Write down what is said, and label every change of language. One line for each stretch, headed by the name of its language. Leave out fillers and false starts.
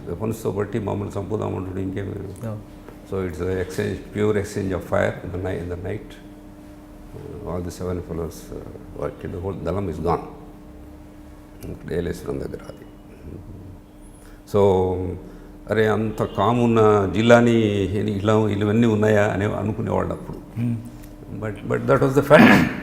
Telugu: వెపన్స్తో బట్టి మమ్మల్ని చంపుదామంటాడు ఇంకేమి.
English: So it's exchange, pure exchange of fire in the night. All the 7 fellows were killed. The whole Dalam is gone.
Telugu: Yeleswaram దగ్గర అది. So అరే అంత కామున్న జిల్లాని ఇవన్నీ ఉన్నాయా అని అనుకునేవాళ్ళు అప్పుడు.
English: But that was the fact.